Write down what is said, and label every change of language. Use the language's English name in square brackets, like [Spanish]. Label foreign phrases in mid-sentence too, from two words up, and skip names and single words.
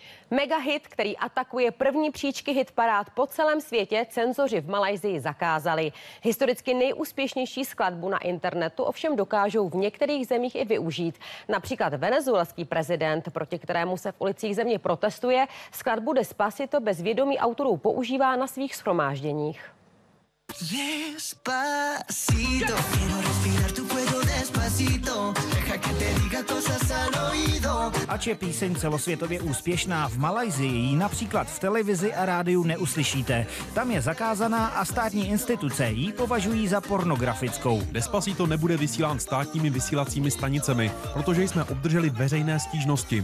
[Czech] Megahit, který atakuje první příčky hitparád po celém světě, cenzoři v Malajsii zakázali. Historicky nejúspěšnější skladbu na internetu ovšem dokážou v některých zemích i využít. Například venezuelský prezident, proti kterému se v ulicích země protestuje, skladbu Despacito bez vědomí autorů používá na svých shromážděních. [Spanish] Despacito, quiero respirar tu cuello despacito, deja que te diga cosas al oído. [Czech] Ač je píseň celosvětově úspěšná, v Malajsii ji například v televizi a rádiu neuslyšíte. Tam je zakázaná a státní instituce ji považují za pornografickou. Despacito nebude vysílán státními vysílacími stanicemi, protože jsme obdrželi veřejné stížnosti.